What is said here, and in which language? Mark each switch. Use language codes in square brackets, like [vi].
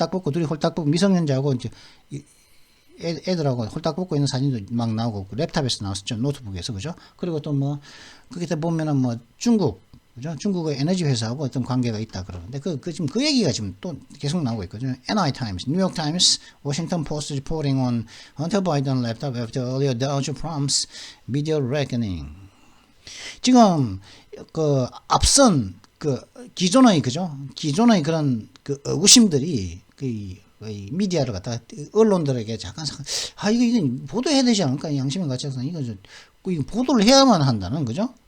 [ko] 둘이 홀딱 벗고 미성년자하고 이제 애들하고 홀딱 벗고 있는 사진도 막 나오고, 랩탑에서 나왔었죠, 노트북에서, 그죠? 그리고 또 그때 보면은 중국, 그죠? 중국의 에너지 회사하고 어떤 관계가 있다 그러는데, 지금 그 얘기가 지금 또 계속 나오고 있거든요. [en] NI Times, New York Times, Washington Post reporting on Hunter Biden laptop after earlier Dow Jones media reckoning. [ko] 지금 앞선 기존의 그런 의구심들이 미디어를 갖다가 언론들에게 잠깐 이거 보도해야 되지 않을까, 양심의 가치에서 이거 보도를 해야만 한다는, 그죠?